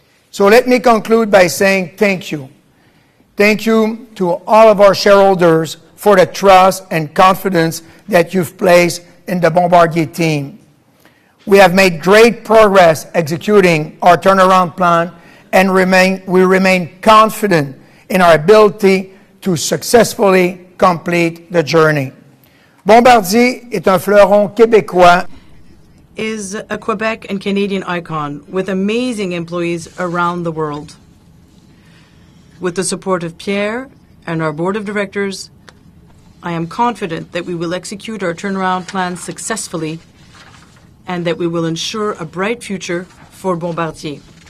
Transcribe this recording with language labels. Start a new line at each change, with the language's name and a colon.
English: So let me conclude by saying thank you. Thank you to all of our shareholders for the trust and confidence that you've placed in the Bombardier team. We have made great progress executing our turnaround plan, and we remain confident in our ability to successfully complete the journey.
French: Bombardier est un fleuron québécois.
English: Is a Quebec and Canadian icon with amazing employees around the world. With the support of Pierre and our board of directors, I am confident that we will execute our turnaround plan successfully and that we will ensure a bright future for Bombardier.